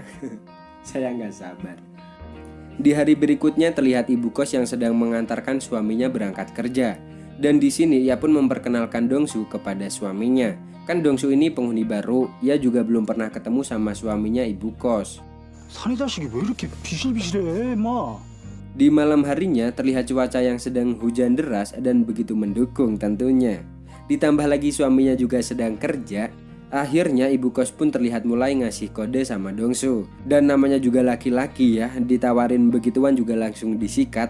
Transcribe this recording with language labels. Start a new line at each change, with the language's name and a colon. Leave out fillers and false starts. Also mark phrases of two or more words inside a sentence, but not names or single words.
Indonesian: Saya nggak sabar. Di hari berikutnya terlihat ibu kos yang sedang mengantarkan suaminya berangkat kerja. Dan di sini ia pun memperkenalkan Dongsu kepada suaminya. Kan Dongsu ini penghuni baru, ia juga belum pernah ketemu sama suaminya ibu kos.
Korean: 사내 자식이 왜 이렇게 비실비실해, 마?
Indonesian: Di malam harinya terlihat cuaca yang sedang hujan deras dan begitu mendukung tentunya. Ditambah lagi suaminya juga sedang kerja. Akhirnya ibu kos pun terlihat mulai ngasih kode sama Dongsu. Dan namanya juga laki-laki ya, ditawarin begituan juga langsung disikat.